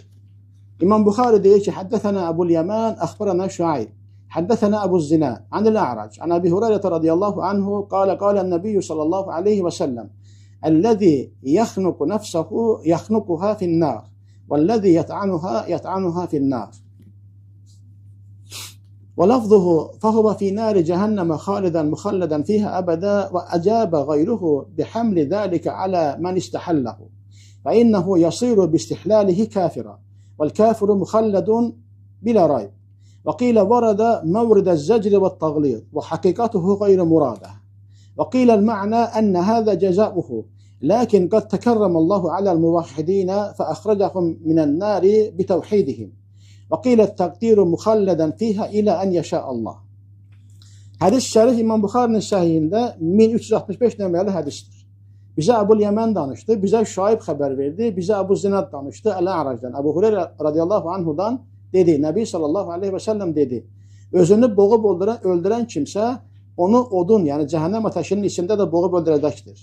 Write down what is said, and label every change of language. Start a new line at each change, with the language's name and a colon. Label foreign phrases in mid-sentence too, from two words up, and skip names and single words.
Azerbaijani: İmam Buxari deyir ki,
Arabic: حدثنا أبو اليمان أخبرنا شعيب حدثنا أبو الزناد عن الأعرج عن أبي هريرة رضي الله عنه قال النبي صلى الله عليه وسلم الذي يخنق نفسه يخنقها في النار والذي يطعنها في النار. ولفظه فهو في نار جهنم خالدا مخلدا فيها أبدا وأجاب غيره بحمل ذلك على من استحله فإنه يصير باستحلاله كافرا والكافر مخلد بلا ريب وقيل ورد مورد الزجر والتغليظ وحقيقته غير مرادة وقيل المعنى أن هذا جزاؤه لكن قد تكرم الله على الموحدين فأخرجهم من النار بتوحيدهم وقيل التقدير مخلدا فيها إلى أن يشاء Allah.
Azerbaijani: Hədis şərif İmam Buxarinin səhihində 1365 nömrəli hədisdir. Bizə Əbul Yəmən danışdı, bizə Şuayb xəbər verdi, bizə Əbu Zinad danışdı, Əl-A'racdan. Əbu Hüreyrə
Arabic: رضي الله عنه
Azerbaijani: dedi, Nəbi
Arabic: صلى الله عليه وسلم
Azerbaijani: dedi, özünü boğub öldürən kimsə onu odun, yəni cəhənnəm ateşinin içində də boğub öldürəcəkdir.